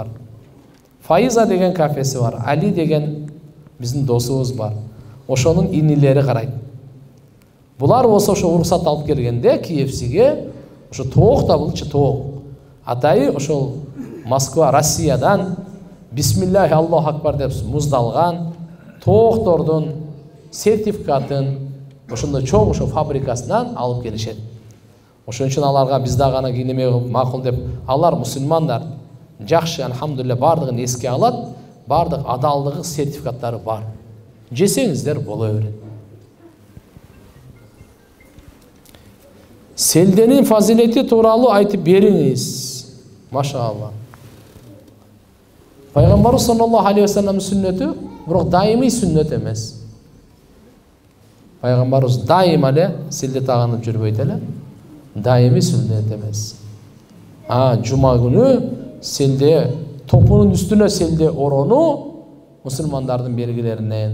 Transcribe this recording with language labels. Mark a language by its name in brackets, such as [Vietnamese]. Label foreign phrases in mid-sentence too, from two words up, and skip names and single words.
[Kyrgyz] Фаиза деген кафеси бар. Али деген биздин досубуз бар. Ошонун инилери карайт. Булар болсо ошо уруксат алып келгенде KFC-ге ошо тоок да булчу тоок. Атайы ошол Москва, Россиядан [Arabic] بسم الله الله أكبر [Kyrgyz] деп муздалган тооктордун сертификатын ошондой чоң ошо фабрикасынан алып келишет. Ошон үчүн аларга биз да гана кийинеме макул деп, алар мусулмандар жакшы, алхамдулилля, бардыгын эске алат, бардык адалдыгы сертификаттары бар. Жесеңиздер боло берет. Селденин фазилети тууралуу айтып бериңиз. Машаалла. Пайгамбарыбыз [Arabic] صلى الله عليه وسلم [Kyrgyz] сүннөтү, бирок даимий сүннөт эмес. Пайгамбарыбыз дайым эле селде тагынып жүрбөйт эле. Даимий сүннөт эмес. Жума күнү селде, топунун үстүнө селде орону мусулмандардын белгилеринен.